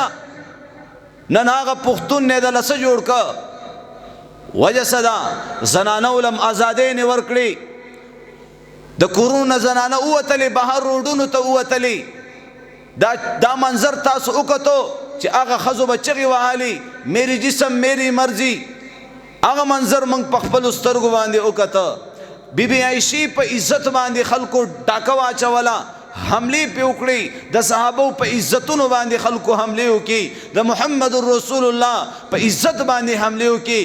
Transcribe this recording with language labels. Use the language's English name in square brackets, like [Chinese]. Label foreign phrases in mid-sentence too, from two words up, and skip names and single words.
[Pashto] نن هغه پښتون نه د لسه جوړ که. وجه څه ده؟ زنانو لم ازادۍ نه ورکړي. د کورونو زنانه ووتلې، بهر روډونو ته ووتلې. دا منظر تاسو وکتو چې هغه ښځو به چغې وهلې [Urdu] میری جسم میری مرضي. [Pashto] هغه منظر موږ په خپلو سترګو باندې وکته. بی بی عایشې په عزت باندې خلکو ډاکه واچوله، حملې پې وکړې. د صحابو په عزتونو باندې خلکو حملې وکړي، د [Arabic] محمد رسول الله [Pashto] په عزت باندې حملې وکړي.